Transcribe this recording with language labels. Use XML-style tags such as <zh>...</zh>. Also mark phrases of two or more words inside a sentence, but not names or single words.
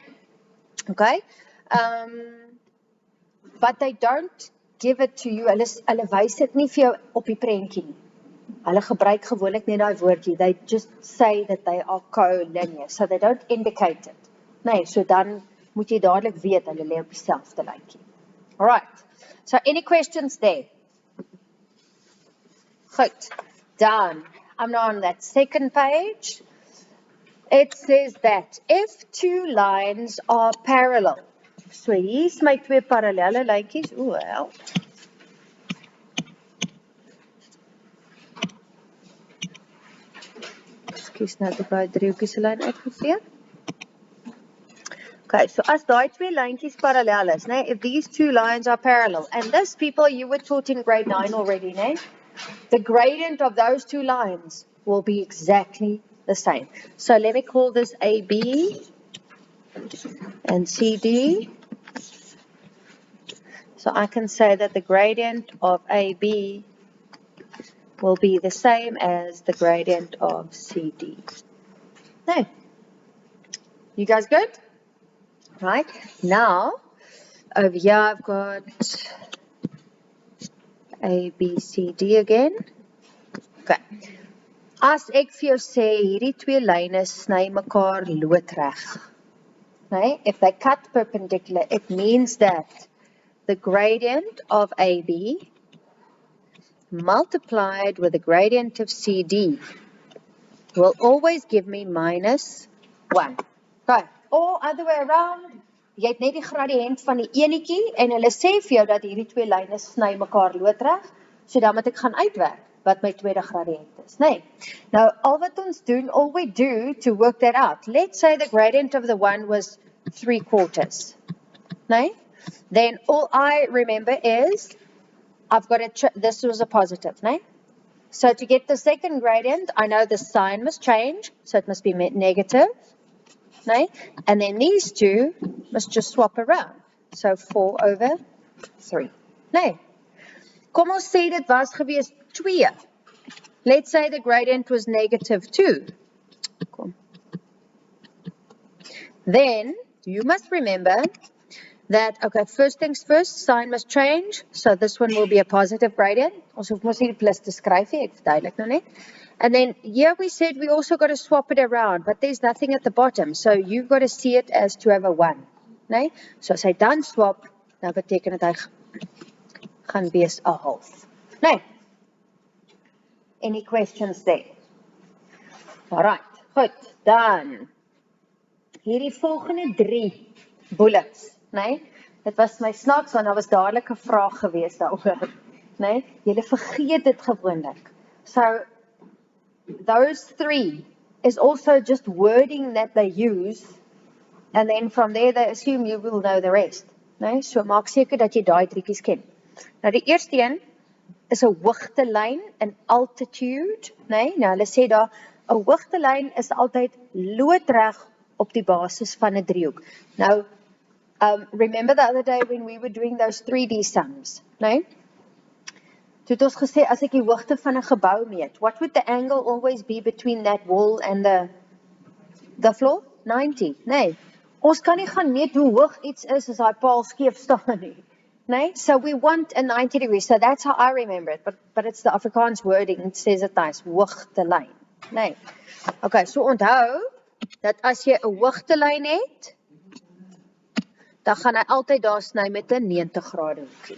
<en>Okay? But they don't give it to you,</en> <af>hulle wys dit nie vir jou op die prentjie nie. Hulle gebruik gewoonlik net daai woordjie,</af> <en>they just say that they are collinear, so they don't indicate it.</en> <af>Nee, so dan moet jy dadelik weet, hulle lê op dieselfde lyntjie.</af> <en>Alright. So, any questions there? Goed, done. I'm now on that second page. It says that if two lines are parallel. So,</en> <af>hier's my twee parallelle lyntjies. Wel. Ekskuus, nou het ek daai driehoekie se lyn uitgevee. Okay, so as daai twee lyntjies parallel is, né?</af> <en>If these two lines are parallel, and this, people, you were taught in grade 9 already, né? The gradient of those two lines will be exactly the same. So let me call this AB and CD. So I can say that the gradient of AB will be the same as the gradient of CD. No. You guys good? Right, now, over here I've got A, B, C, D again. Okay.</en> <af>As ek vir jou sê, hierdie twee lyne sny mekaar loodreg. Nee,</af> <en>if they cut perpendicular, it means that the gradient of AB multiplied with the gradient of CD will always give me minus 1. Okay. Or other way around,</en> <af>jy het net die gradiënt van die enetjie en hulle sê vir jou dat hierdie twee lyne sny mekaar loodreg, so dan moet ek gaan uitwerk wat my tweede gradiënt is, nee. Nou, al wat ons doen,</af> <en>all we do to work that out, let's say the gradient of the one was 3/4, nee? Then all I remember is, I've got this was a positive, nee? So to get the second gradient, I know the sign must change, so it must be negative.</en> <af>Nee?</af> <en>And then these two must just swap around. So 4/3.</en> <af>Nee. Kom ons sê dit was gewees 2.</af> <en>Let's say the gradient was -2.</en> <af>Kom.</af> <en>Then you must remember that, okay, first things first, sign must change. So this one will be a positive gradient.</en> <af>Ons hoef mos nie die plus te skryf nie, ek verduidelik nou net.</af> <en>And then here we said we also got to swap it around, but there's nothing at the bottom. So you've got to see it as to have a 1.</en> <af>Nee? So as hy dan swap, dan beteken dit hy gaan wees 'n half. Nee?</af> <en>Any questions there? Alright,</en> <af>goed, dan. Hierdie volgende 3 bullets, nee? Dit was my snaaks, want daar was dadelik 'n vraag gewees daaroor. Nee? Julle vergeet dit gewoonlik.</af> <en>So, those 3 is also just wording that they use, and then from there they assume you will know the rest.</en> <af>Nee? So maak seker dat jy daai driekies ken. Nou die eerste een is 'n hoogtelyn in altitude, nee? Nou hulle sê daar 'n hoogtelyn is altyd loodreg op die basis van 'n driehoek. Nou,</af> <en>remember the other day when we were doing those 3D sums,</en> <af>nee? Toe het ons gesê, as ek die hoogte van 'n gebou meet,</af> <en>what would the angle always be between that wall and the floor?</en> <af>90, nee. Ons kan nie gaan meet hoe hoog iets is as daai paal skeef staan nie. Nee?</af> <en>So we want a 90 degrees. So that's how I remember it. But it's the Afrikaans wording. It says it nice.</en> <af>Hoogtelyn. Nee. Okay, so onthou dat as jy 'n hoogtelyn het, dan gaan hy altyd daar sny met 'n 90 grade hoekie.</af>